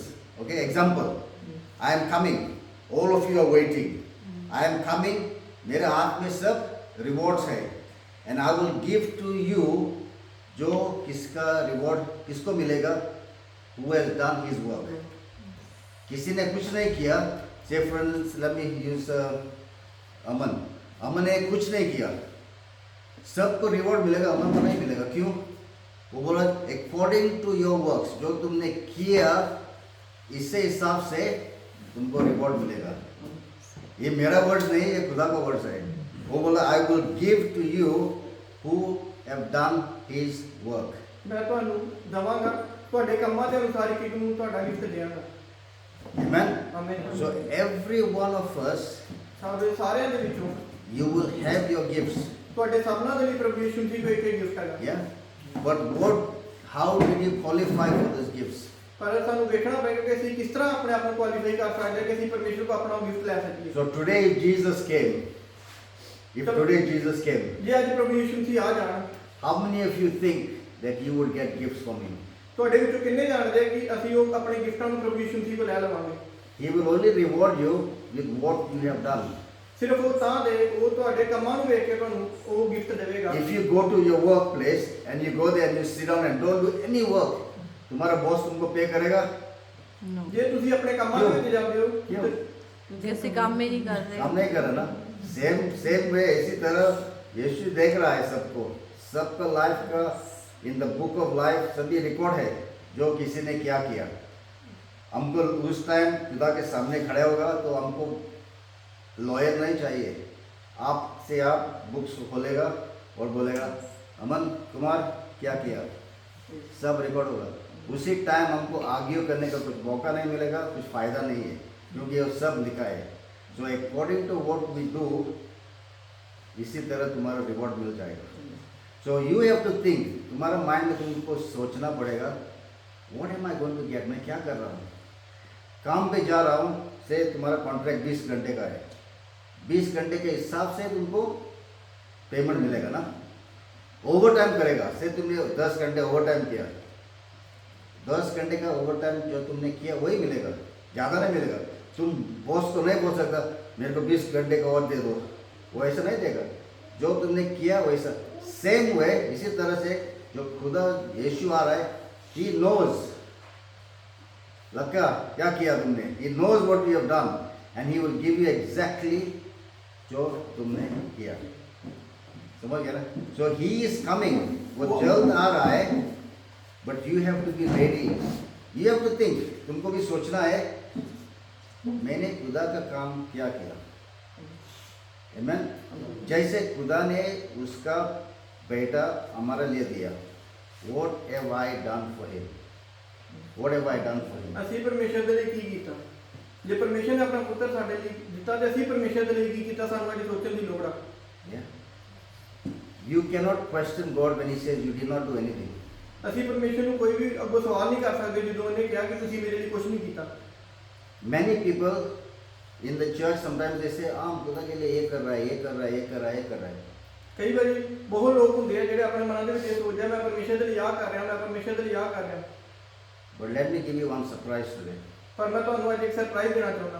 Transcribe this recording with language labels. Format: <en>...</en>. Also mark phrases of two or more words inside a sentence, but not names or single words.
<en>Okay, example. I am coming. All of you are waiting. I am coming.</en> <hi>मेरे हाथ में सब रिवॉर्ड्स है</hi> <en>and I will give to you</en> <hi>जो किसका रिवॉर्ड किसको मिलेगा?</hi> <en>Who has done his work.</en> <hi>किसी ने कुछ नहीं किया,</hi> <en>say for instance, let me use</en> <hi>अमन ने कुछ नहीं किया, सबको रिवॉर्ड मिलेगा, अमन को नहीं मिलेगा। क्यों? वो बोला</hi> <en>according to your works,</en> <hi>जो तुमने किया इससे हिसाब से तुमको रिवॉर्ड मिलेगा। ये मेरा वर्ड्स नहीं, ये खुदा का वर्ड्स है। वो बोला</hi> <en>I will give to you who have done his work.</en> <pa>ਮੈਂ ਤੁਹਾਨੂੰ ਦਵਾਂਗਾ ਤੁਹਾਡੇ ਕੰਮਾਂ ਦੇ ਅਨੁਸਾਰ ਇੱਕ ਨੂੰ ਤੁਹਾਡਾ ਗਿਫਟ ਦੇਵਾਂਗਾ।</pa> <en>Amen.</en> <pa>ਆਮੇਨ।</pa> <en>So every one of us,</en> <pa>ਸਾਡੇ ਸਾਰਿਆਂ ਦੇ ਵਿੱਚੋਂ</pa> <en>you will have your gifts.</en> <pa>ਤੁਹਾਡੇ ਸਭਨਾਂ ਦੇ ਲਈ ਪ੍ਰਭੂ ਯਿਸੂ ਜੀ ਕੋਈ ਇੱਕ ਗਿਫਟ ਹੈਗਾ।</pa> <en>Yeah. But how did you qualify for those gifts?</en> <pa>ਪਰ ਸਾਨੂੰ ਵੇਖਣਾ ਪਏਗਾ ਕਿ ਅਸੀਂ ਕਿਸ ਤਰ੍ਹਾਂ ਆਪਣੇ ਆਪ ਨੂੰ ਕੁਆਲੀਫਾਈ ਕਰ ਸਕਦੇ ਹਾਂ ਕਿ ਅਸੀਂ ਪਰਮੇਸ਼ਰ ਕੋ ਆਪਣਾ ਗਿਫਟ ਲੈ ਸਕੀਏ।</pa> <en>So today if Jesus came,</en> <pa>ਜੇ ਅੱਜ ਪ੍ਰਭੂ ਯਿਸੂ ਜੀ ਆ ਜਾਣ,</pa> <en>how many of you think that you would get gifts from him?</en> <pa>ਤੁਹਾਡੇ ਵਿੱਚੋਂ ਕਿੰਨੇ ਜਾਣਦੇ ਕਿ ਅਸੀਂ ਉਹ ਆਪਣੇ ਗਿਫਟਾਂ ਨੂੰ ਪ੍ਰਭੂ ਯਿਸੂ ਜੀ ਕੋ ਲੈ ਲਵਾਂਗੇ?</pa> <en>He will only reward you with what you have done.</en> <pa>ਸਿਰਫ ਉਹ ਤਾਂ ਦੇ ਉਹ ਤੁਹਾਡੇ ਕੰਮਾਂ ਨੂੰ ਵੇਖ ਕੇ ਤੁਹਾਨੂੰ ਉਹ ਗਿਫਟ ਦੇਵੇਗਾ।</pa> <en>If you go to your workplace and you go there and you sit down and don't do any work,</en> <hi>तुम्हारा बॉस तुमको पे करेगा?</hi> <en>No.</en> <pa>ਜੇ ਤੁਸੀਂ ਆਪਣੇ ਕੰਮਾਂ ਦੇ ਵਿੱਚ ਜਾਂਦੇ ਹੋ</pa> <hi>क्यों?</hi> <pa>ਤੇ</pa> <hi>क्योंकि ऐसे काम में नहीं कर रहे। हम नहीं कर रहे ना।</hi> <en>same way</en> <hi>इसी तरह यीशु देख रहा है सबको, सबका लाइफ का</hi> <en>in the book of life</en> <hi>सभी रिकॉर्ड है जो किसी ने क्या किया। हमको उस टाइम खुदा के सामने खड़े होगा तो हमको लॉयर नहीं चाहिए, आपसे आप बुक्स खोलेगा और बोलेगा अमन कुमार क्या किया, सब रिकॉर्ड होगा। उसी टाइम हमको आर्ग्यू करने का कुछ मौका नहीं मिलेगा, कुछ फ़ायदा नहीं है, क्योंकि वो सब लिखा है। जो</hi> <en>according to what we do</en> <hi>इसी तरह तुम्हारा रिवॉर्ड मिल जाएगा।</hi> <en>so you have to think,</en> <hi>तुम्हारा माइंड में तुमको सोचना पड़ेगा</hi> <en>what am I going to get,</en> <hi>मैं क्या कर रहा हूँ, काम पे जा रहा हूँ, से तुम्हारा कॉन्ट्रैक्ट 20 घंटे का है, 20 घंटे के हिसाब से तुमको पेमेंट मिलेगा ना। ओवर टाइम करेगा, से तुमने 10 घंटे ओवर टाइम किया, 10 घंटे का ओवर टाइम जो तुमने किया वही मिलेगा, ज़्यादा नहीं मिलेगा। तुम बॉस को नहीं बोल सकता मेरे को 20 घंटे का और दे दो, वो ऐसा नहीं देगा। जो तुमने किया वैसा</hi> <en>same way,</en> <hi>इसी तरह से जो खुदा यीशु आ रहा है,</hi> <en>he knows</en> <hi>लगा क्या किया तुमने,</hi> <en>he knows what you have done and he will give you exactly</en> <hi>जो तुमने किया। समझ गया ना।</hi> <en>so he is coming,</en> <hi>वो जल्द आ रहा है,</hi> <en>But you have to be ready, you have to think,</en> <hi>तुमको भी सोचना है मैंने खुदा का काम क्या किया। आमीन। जैसे खुदा ने उसका बेटा हमारे लिए दिया,</hi> <en>What have I done for him, what have I done for him.</en> <pa>ਅਸੀਂ ਪਰਮੇਸ਼ਰ ਦੇ ਲਈ ਕੀ ਕੀਤਾ? ਜੇ ਪਰਮੇਸ਼ਰ ਨੇ ਆਪਣਾ ਪੁੱਤਰ ਸਾਡੇ ਲਈ ਦਿੱਤਾ ਤੇ ਅਸੀਂ ਪਰਮੇਸ਼ਰ ਦੇ ਲਈ ਕੀ ਕੀਤਾ, ਸਾਨੂੰ ਅੱਜ ਸੋਚਣ ਦੀ ਲੋੜ ਆ।</pa> <en>You cannot question God when he says you did not do anything.</en> <pa>ਅਸੀਂ ਪਰਮੇਸ਼ਰ ਨੂੰ ਕੋਈ ਵੀ ਅੱਗੋਂ ਸਵਾਲ ਨਹੀਂ ਕਰ ਸਕਦੇ ਜਦੋਂ ਉਹਨੇ ਕਿਹਾ ਕਿ ਤੁਸੀਂ ਮੇਰੇ ਲਈ ਕੁਝ ਨਹੀਂ ਕੀਤਾ।</pa> <en>Many people in the church sometimes they say</en> <hi>खुदा के लिए ये कर रहा है, ये कर रहा है, ये कर रहा है, ये कर रहा है।</hi> <pa>ਕਈ ਵਾਰੀ ਬਹੁਤ ਲੋਕ ਹੁੰਦੇ ਆ ਜਿਹੜੇ ਆਪਣੇ ਮਨਾਂ ਦੇ ਵਿੱਚ ਇਹ ਸੋਚਦੇ ਆ ਮੈਂ ਪਰਮੇਸ਼ਰ ਦੇ ਲਈ ਆਹ ਕਰ ਰਿਹਾ, ਮੈਂ ਪਰਮੇਸ਼ਰ ਦੇ ਲਈ ਆਹ ਕਰ ਰਿਹਾ।</pa> <en>But let me give you one surprise today.</en> <pa>ਪਰ ਮੈਂ ਤੁਹਾਨੂੰ ਅੱਜ ਇੱਕ ਸਰਪ੍ਰਾਈਜ਼ ਦੇਣਾ ਚਾਹੁੰਦਾ।</pa>